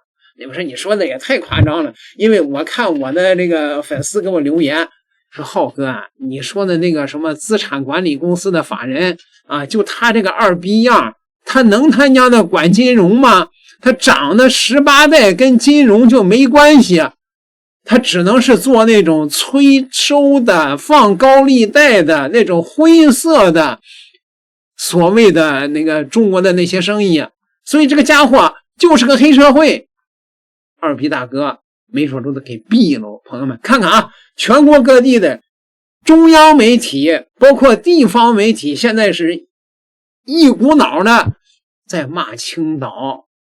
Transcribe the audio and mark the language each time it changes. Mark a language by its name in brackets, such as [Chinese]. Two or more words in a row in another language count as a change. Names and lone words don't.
[Chinese] 你不是你說的也太誇張了，因為我看我的這個粉絲給我留言說，浩哥啊，你說的那個什麼資產管理公司的法人啊，就他這個二逼樣，他能他娘的管金融嗎？他長得18代跟金融就沒關係，他只能是做那種催收的放高利貸的那種灰色的所謂的那個中國的那些生意，所以這個家伙就是個黑社會。二逼大哥沒準都得給斃了。朋友們看看啊，全國各地的中央媒體包括地方媒體現在是一股腦的在罵青島。